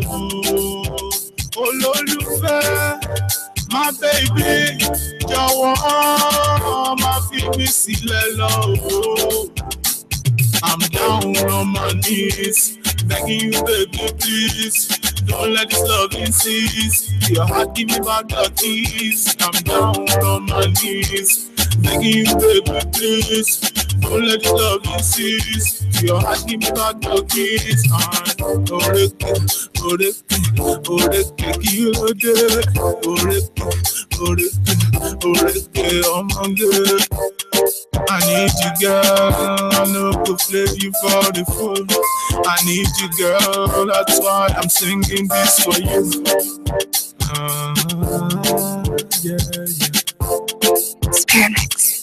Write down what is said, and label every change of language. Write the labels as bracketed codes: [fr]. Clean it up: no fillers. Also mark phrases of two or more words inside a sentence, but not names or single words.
[yo] Olólùfẹ́, [en] my baby, [yo] jọ̀wọ́ má fi mí sílẹ̀ lọ. [en] I'm down on my knees, begging you, baby, please. Don't let this love cease. Your heart, give me back the keys. I'm down on my knees, begging you, baby, please. Don't let this love cease. Your heart, give me back the keys. [yo] Oreke, oreke, oreke, kílódé. Oreke, oreke, oreke, ọmọge. [en] I need you, girl. I know to play you for the fool. I need you, girl. That's why I'm singing this for you. Yeah. Spearmix.